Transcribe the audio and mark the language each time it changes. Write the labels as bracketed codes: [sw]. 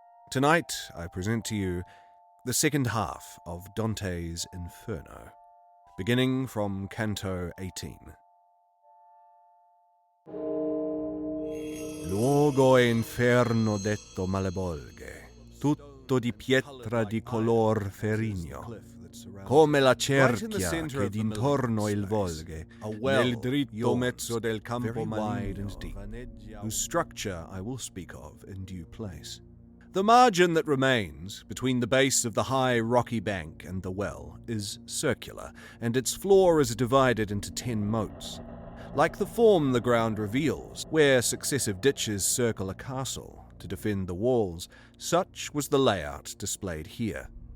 [en] Tonight I present to you the second half of Dante's Inferno, beginning from Canto 18. [it] Luogo inferno detto malebolge, tutto di pietra di color ferrigno, come la cerchia che d'intorno il volge, nel dritto mezzo del campo [en] wide and deep, whose structure I will speak of in due place. The margin that remains between the base of the high rocky bank and the well is circular, and its floor is divided into 10 moats. Like the form the ground reveals, where successive ditches circle a castle to defend the walls, such was the layout displayed here.